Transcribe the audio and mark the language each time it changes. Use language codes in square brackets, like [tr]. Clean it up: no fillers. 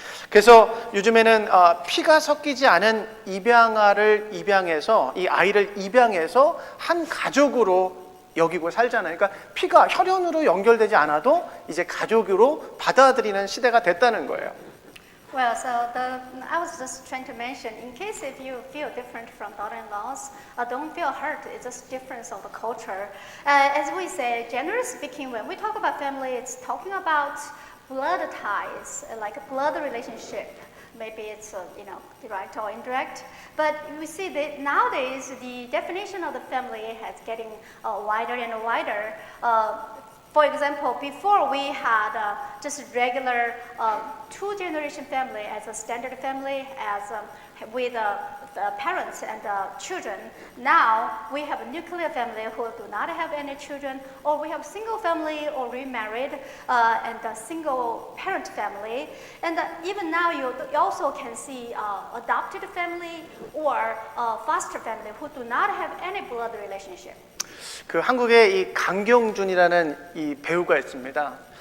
[ko] 그래서 요즘에는 피가 섞이지 않은 입양아를 입양해서, 이 아이를 입양해서 한 가족으로 여기고 살잖아요. 그러니까 피가 혈연으로 연결되지 않아도 이제 가족으로 받아들이는 시대가 됐다는 거예요. [en] Well, so I was just trying to mention, in case if you feel different from daughter-in-laws, don't feel hurt. It's just difference of the culture. As we say, generally speaking, when we talk about family, it's talking about blood ties, like a blood relationship. Maybe it's direct or indirect. But we see that nowadays the definition of the family has getting wider and wider. For example, before we had just regular two-generation family as a standard family, as with the parents and the children. Now we have a nuclear family who do not have any children, or we have single family or remarried and a single parent family. And even now you also can see adopted family or foster family who do not have any blood relationship. [ko] 그 한국에 이 강경준이라는 이 배우가 있습니다.